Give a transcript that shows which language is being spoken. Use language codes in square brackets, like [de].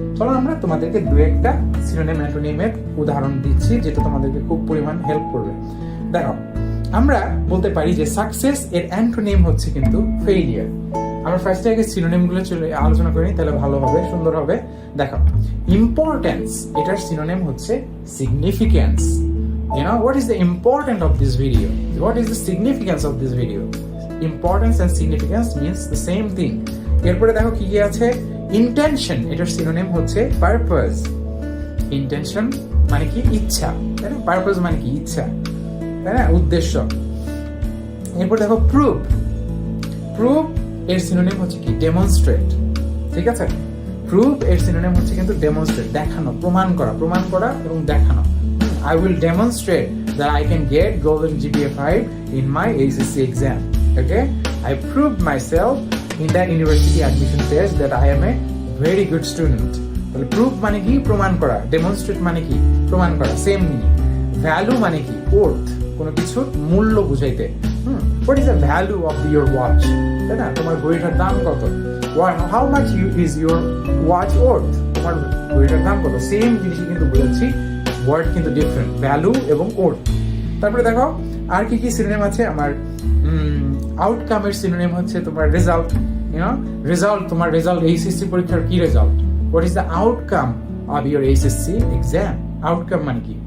[bn] চলো আমরা তোমাদেরকে দু একটা সিনোনিম অ্যান্টোনিমের উদাহরণ দিচ্ছি, যেটা তোমাদেরকে খুব পরিমাণ হেল্প করবে। দেখো আমরা বলতে পারি যে সাকসেস এর অ্যান্টোনিম হচ্ছে কিন্তু ফেইলিয়ার। আমরা ফার্স্টে আগে সিনোনিম গুলো চলে আলোচনা করি, তাহলে ভালো হবে, সুন্দর হবে। দেখো ইম্পর্টেন্স, এটার সিনোনিম হচ্ছে significance. [en] You know what is the importance of this video? What is the significance of this video? Importance and significance means the same thing. [bn] এরপরে দেখো কি কি আছে? ইন্টেনশন, এটার সিনোনিম হচ্ছে পারপাস। ইন্টেনশন মানে কি? ইচ্ছা, তাই না? পারপাস মানে কি? ইচ্ছা, তাই না? উদ্দেশ্য। এরপর দেখো প্রুভ, প্রুভ এর সিনোনিম হচ্ছে কি? ডেমনস্ট্রেট, ঠিক আছে? প্রুভ এর সিনোনিম হচ্ছে কিন্তু ডেমনস্ট্রেট, দেখানো, প্রমাণ করা, প্রমাণ করা এবং দেখানো। [en] I will demonstrate that I can get golden GPA 5 in my ACC exam. Okay, I proved myself in that university admission test that I am a very good student. [bn] তাহলে prove মানে কি? প্রমাণ করা। demonstrate মানে কি? প্রমাণ করা, same meaning. Value মানে কি? worth, কোনো কিছুর মূল্য বুঝাইতে। [en] what is the value of your watch? [bn] তাই না? তোমার ঘড়িটার দাম কত? [en] how much is your watch worth? [bn] তোমার ঘড়িটার দাম কত? সেম জিনিসই কিন্তু বলছি, ওয়ার্ড কিন্তু ডিফারেন্ট, ভ্যালু এবং ওর্থ। তারপরে দেখো আর কি কি সিনোনিম আছে আমার। আউটকামের সিনোনিম হচ্ছে তোমার রেজাল্ট। রেজাল্ট, তোমার রেজাল্ট, এইচএসসি পরীক্ষার কি result? [en] What is the outcome of your HSC exam? [bn] Outcome মানে কি?